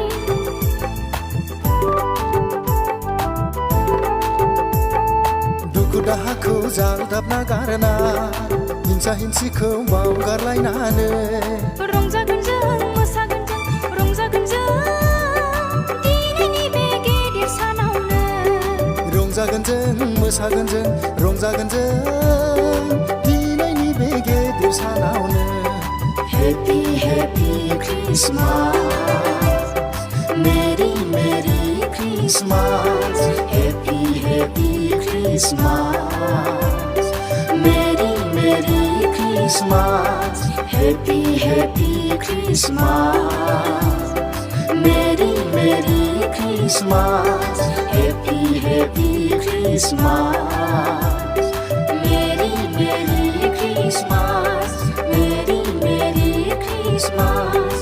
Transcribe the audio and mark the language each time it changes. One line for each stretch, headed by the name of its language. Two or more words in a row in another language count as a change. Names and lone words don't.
Bodo: दुखु दाहाखौ जालदाबना गारना हिंसा हिंसिखौ बावगारलायनानै रंजागोन जों मोसागोन जों रंजागोन जों दिनैनि बे गिदिर सानावनो रंजागोन जों मोसागोन जों रंजागोन जों दिनैनि बे गेदेर
English: सानावनो Happy Happy Christmas Merry Merry Christmas Happy Happy Christmas Merry Merry Christmas Happy Happy Christmas Merry Merry Christmas Happy Happy Christmas Merry Merry Christmas Merry Merry Christmas